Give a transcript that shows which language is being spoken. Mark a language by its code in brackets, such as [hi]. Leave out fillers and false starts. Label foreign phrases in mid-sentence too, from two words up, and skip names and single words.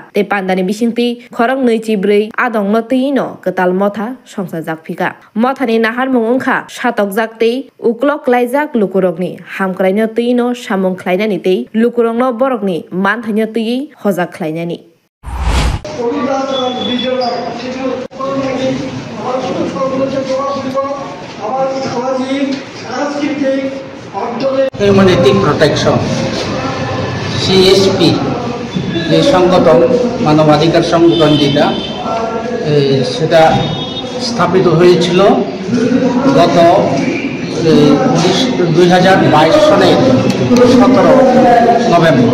[trp] Te pandani bisingti khorang neichi brei adong no teino ketal motha songsajak phika. Mothani nahar mungungkha satok jaktei uklok laijak lukurongni hamkraino teino samung khlainani tei lukurongno borokni manthaino tei hojak khlainani. [en] humanity protection [bn] CSP যে সংগঠন মানবাধিকার সংগঠন যেটা সেটা স্থাপিত হয়েছিল গত 2022 সালের 17 নভেম্বর।